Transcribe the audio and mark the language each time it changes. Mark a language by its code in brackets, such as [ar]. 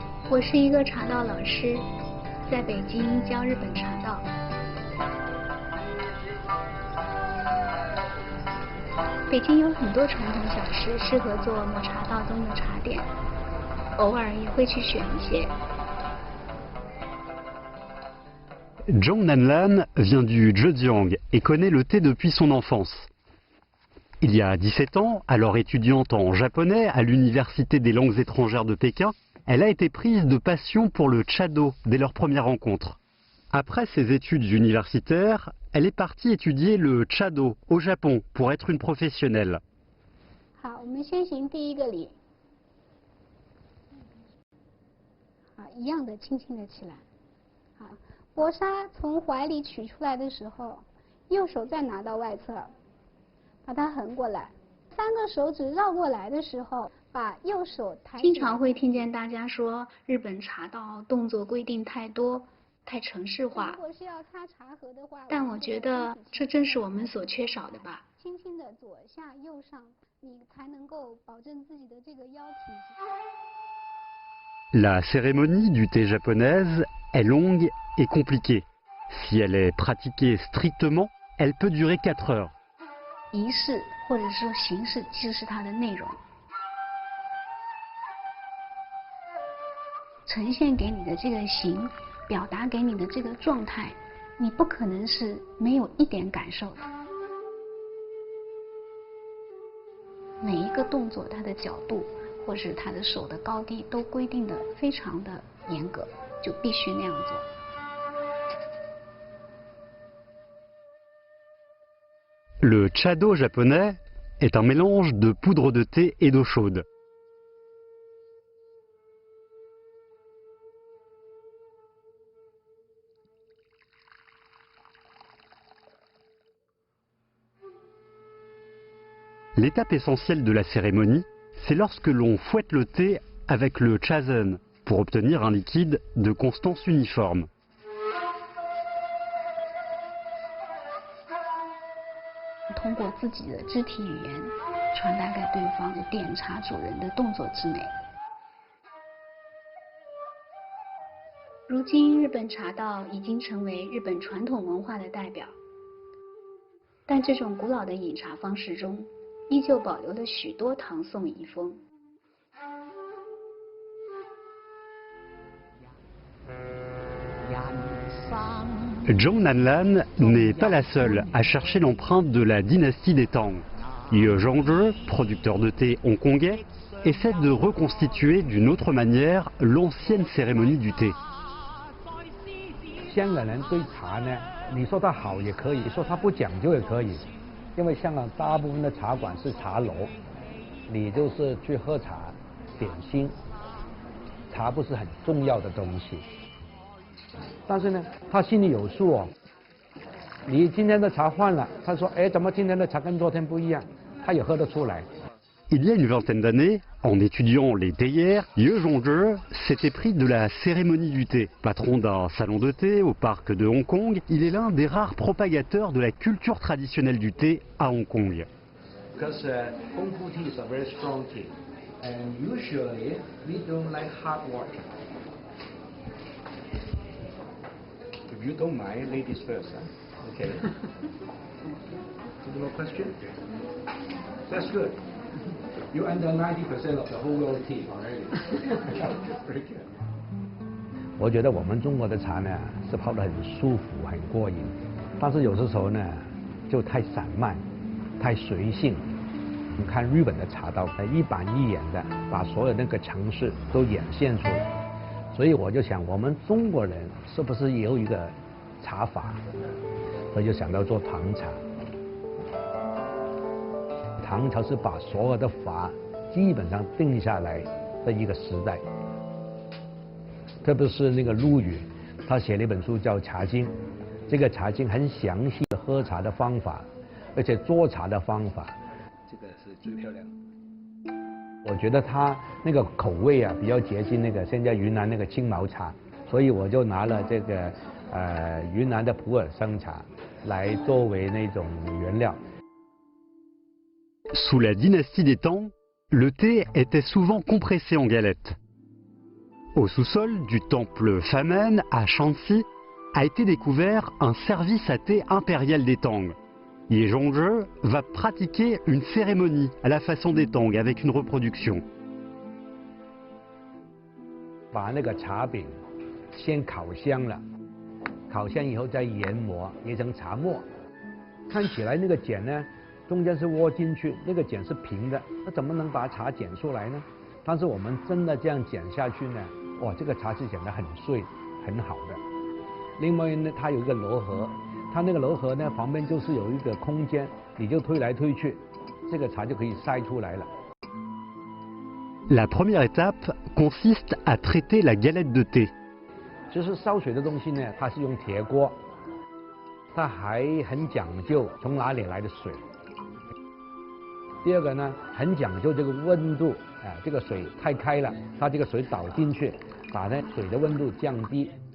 [zh] 我是一个茶道老师，在北京教日本茶道。北京有很多传统小吃适合做抹茶道中的茶点，偶尔也会去选一些。 [fr] Zhang Nanlan vient du Zhejiang et connaît le thé depuis son enfance. Il y a 17 ans, alors étudiante en japonais à l'Université des langues étrangères de Pékin, elle a été prise de passion pour le chado dès leur première rencontre. Après ses études universitaires, elle est partie étudier le chado au Japon pour être une professionnelle. [zh] 好，我们先行第一个礼。一样的轻轻的起来。薄纱从怀里取出来的时候，右手再拿到外侧，把它横过来。 3个手指绕过来的时候，把右手抬。经常会听见大家说，日本茶道动作规定太多，太程式化。如果是要擦茶盒的话，但我觉得这正是我们所缺少的吧。轻轻的左下右上，你才能够保证自己的这个腰体。 [fr] La cérémonie du thé japonaise est longue et compliquée. Si elle est pratiquée strictement, elle peut durer 4 heures. [zh] 仪式或者说形式就是它的内容，呈现给你的这个形，表达给你的这个状态，你不可能是没有一点感受的。每一个动作它的角度或是它的手的高低都规定的非常的严格，就必须那样做。 [fr] Le chado japonais est un mélange de poudre de thé et d'eau chaude. L'étape essentielle de la cérémonie, c'est lorsque l'on fouette le thé avec le chasen pour obtenir un liquide de constance uniforme. [zh] 通过自己的肢体语言传达给对方点茶主人的动作之美。如今日本茶道已经成为日本传统文化的代表，但这种古老的饮茶方式中依旧保留了许多唐宋遗风。 [fr] Zhang Nanlan n'est pas la seule à chercher l'empreinte de la dynastie des Tang. Ye Zhangzhe, producteur de thé hongkongais, essaie de reconstituer d'une autre manière l'ancienne cérémonie du thé. [zh] 香港人对茶呢，你说它好也可以，说它不讲究也可以，因为香港大部分的茶馆是茶楼，你就是去喝茶、点心，茶不是很重要的东西。但是呢，他心里有数哦。你今天的茶换了，他说，哎，怎么今天的茶跟昨天不一样？他也喝得出来。 [fr] Il y a une vingtaine d'années, en étudiant les théières, Ye Zhongzhe s'était pris de la cérémonie du thé. Patron d'un salon de thé au parc de Hong Kong, il est l'un des rares propagateurs de la culture traditionnelle du thé à Hong Kong. [en] Because Hong Kong tea is a very strong tea, and usually we don't like hot water. If you don't mind, ladies first, huh? Okay. Any more question? That's good. You under 90% of the whole world tea already. Very good. [zh] 我觉得我们中国的茶呢是泡得很舒服、很过瘾，但是有的时候呢就太散漫、太随性。你看日本的茶道，一板一眼的把所有那个城市都演现出来，所以我就想，我们中国人是不是也有一个茶法？所以就想到做唐茶。唐朝是把所有的法基本上定下来的一个时代，特别是那个陆羽，他写了一本书叫《茶经》，这个《茶经》很详细的喝茶的方法，而且做茶的方法，这个是最漂亮的。我觉得他那个口味啊比较接近那个现在云南那个青茅茶，所以我就拿了这个云南的普洱生茶来作为那种原料。 [fr] Sous la dynastie des Tang, le thé était souvent compressé en galettes. Au sous-sol du temple Famen à Shanxi a été découvert un service à thé impérial des Tang. Ye Zhongzhe va pratiquer une cérémonie à la façon des Tang avec une reproduction. [zh] 把那个茶饼先烤香了，烤香以后再研磨，研成茶末。看起来那个剪呢？中间是窝进去，那个剪是平的，那怎么能把茶剪出来呢？但是我们真的这样剪下去呢，哇，这个茶是剪得很碎，很好的。另外呢，它有一个楼盒，它那个楼盒呢旁边就是有一个空间，你就推来推去，这个茶就可以筛出来了。 [fr] La première étape consiste à traiter la galette de thé. [zh] 就是烧水的东西呢，它是用铁锅，它还很讲究从哪里来的水。第二个呢，很讲究这个温度，这个水太开了，它这个水倒进去，把那水的温度降低。